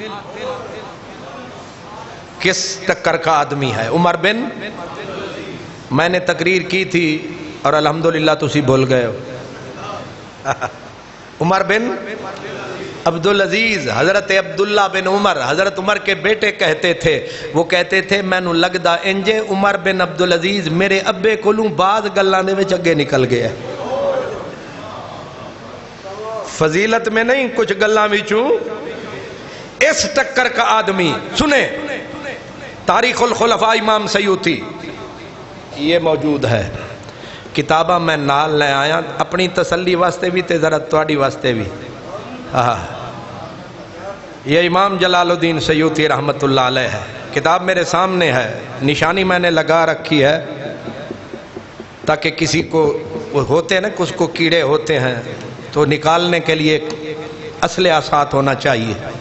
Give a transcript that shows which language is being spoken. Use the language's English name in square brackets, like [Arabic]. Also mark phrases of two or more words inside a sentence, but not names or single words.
[Urdu] کس ٹکر کا آدمی ہے؟ عمر بن. میں نے تقریر کی تھی اور الحمدللہ [Punjabi] تسی بھول گئے ہو. عمر بن عبدالعزیز، حضرت عبداللہ بن عمر، حضرت عمر [Urdu] کے بیٹے کہتے تھے، وہ کہتے تھے [Punjabi] مینوں لگدا انجے عمر بن عبدالعزیز میرے ابے کولوں بعض گلاں دے وچ اگے نکل گیا. [Urdu] فضیلت میں نہیں، [Punjabi] کچھ گلاں وچوں. [Urdu] اس ٹکر کا آدمی سنیں، تاریخ الخلفاء امام سیوطی یہ موجود ہے. [Punjabi] کتاباں میں نال لے آیا اپنی تسلی واسطے بھی تے ذرا تواڈی واسطے بھی. [Urdu] یہ امام جلال الدین سیوطی رحمت اللہ علیہ ہے. کتاب میرے سامنے ہے، نشانی میں نے لگا رکھی ہے تاکہ کسی کو ہوتے ہیں نا، کچھ کو کیڑے ہوتے ہیں تو نکالنے کے لیے اسلحہ ساتھ ہونا چاہیے.